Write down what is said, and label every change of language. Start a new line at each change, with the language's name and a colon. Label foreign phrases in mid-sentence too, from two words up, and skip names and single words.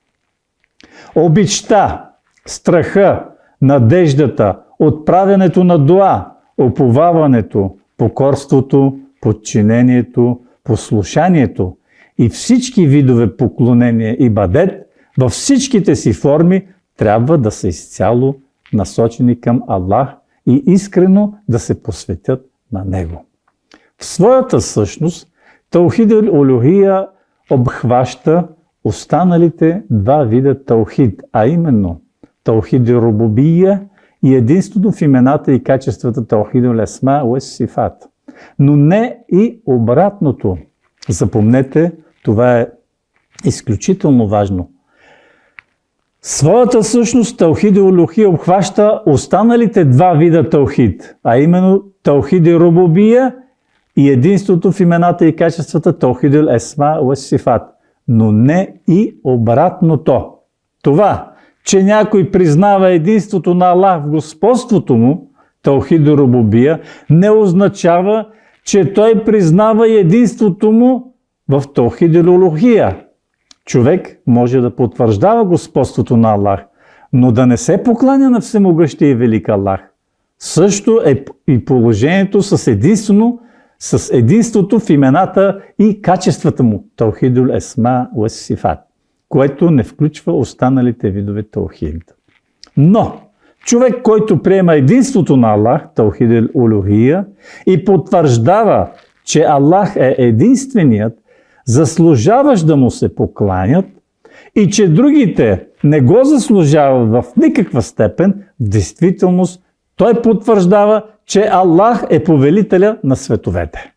Bulgarian: Обичта, страха, надеждата, отправянето на дуа, уповаването, покорството, подчинението, послушанието и всички видове поклонение и ибадет във всичките си форми трябва да са изцяло насочени към Аллах и искрено да се посветят на Него. В своята същност
Arabic: توحيد الألوهية
Bulgarian: обхваща останалите два вида таухид, а именно
Arabic: توحيد ربوبية
Bulgarian: и единството в имената и качествата
Arabic: توحيد الأسماء والصفات.
Bulgarian: Но не и обратното. Запомнете, това е изключително важно. Своята същност
Arabic: توحيد الألوهية
Bulgarian: обхваща останалите два вида таухид, а именно
Arabic: توحيد ربوبية
Bulgarian: и единството в имената и качествата
Arabic: توحيد الأسماء والصفات.
Bulgarian: Но не и обратното. Това, че някой признава единството на Аллах в господството му,
Arabic: توحيد ربوبية,
Bulgarian: не означава, че той признава единството му в
Arabic: توحيد الألوهية.
Bulgarian: Човек може да потвърждава господството на Аллах, но да не се покланя на всемогъщия и велик Аллах. Също е и положението с единството в имената и качествата му,
Arabic: توحيد الأسماء والصفات,
Bulgarian: което не включва останалите видове таухид. Но човек, който приема единството на Аллах,
Arabic: توحيد الألوهية,
Bulgarian: и потвърждава, че Аллах е единственият, заслужаващ да му се покланят, и че другите не го заслужават в никаква степен, в действителност той потвърждава, че Аллах е повелителя на световете.